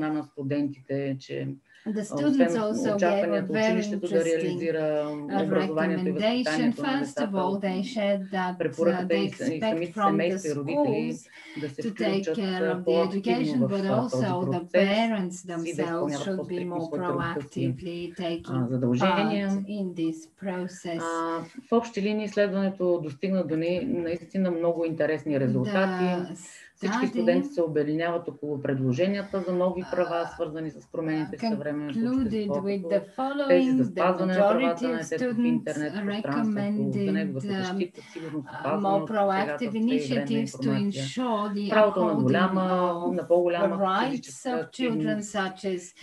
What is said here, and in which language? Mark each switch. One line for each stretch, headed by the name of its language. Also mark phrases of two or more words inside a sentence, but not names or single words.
English: The students also gave a very interesting recommendation. First of all, they shared that they expect from the schools to take care of the education, but also the parents themselves should be more proactively taking part in this process.
Bulgarian: В общи линии изследването достигна до наистина много интересни резултати. Всички студенти се обединяват около предложенията за нови права, свързани с промените в съвременното общество. Тези за спазване на правата на детето в интернет пространството, за неговата защита, сигурност, опазване от посегателства и вредна информация, правото на по-голяма физическа активност.